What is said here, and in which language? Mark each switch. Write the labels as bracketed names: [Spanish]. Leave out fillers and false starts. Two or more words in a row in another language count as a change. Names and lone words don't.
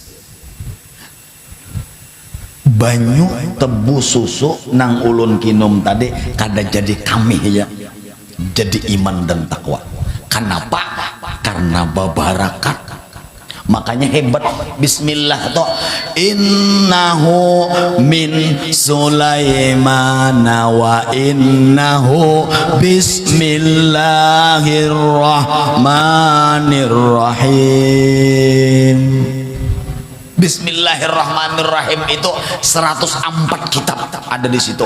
[Banjar] Banyu tebu susu nang ulun kinum tadi kada jadi kami ya, jadi iman dan takwa. [Indonesian] Kenapa? Karena babarakat makanya hebat bismillah toh. [Arabic] إنه من سليمان وإنه بسم الله الرحمن الرحيم. [Indonesian] Bismillahirrahmanirrahim itu 104 kitab ada di situ.